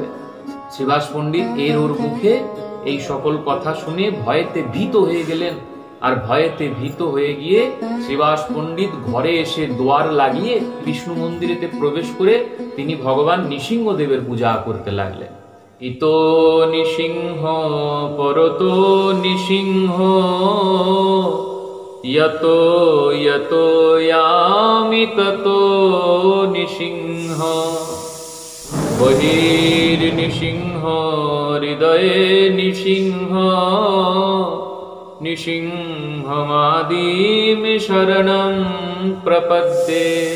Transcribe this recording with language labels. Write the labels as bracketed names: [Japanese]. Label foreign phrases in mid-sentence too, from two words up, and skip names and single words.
[Bangla] শ্রীবাস পণ্ডিত এর ওর মুখে এই সকল কথা শুনে ভয়েতে ভীত হয়ে গেলেন। আর ভয়েতে ভীত হয়ে গিয়ে শ্রীবাস পণ্ডিত ঘরে এসে দুয়ার লাগিয়ে বিষ্ণু মন্দিরেতে প্রবেশ করে তিনি ভগবান নৃসিংহদেবের পূজা করতে লাগলেন। [Sanskrit] ইতো নৃসিংহ পরতো নৃসিংহ, यतो यतो यामि ततो निसिंह, बहिर्निसिंह हृदये निसिंह, निसिंहमादिमि शरणं प्रपद्ये।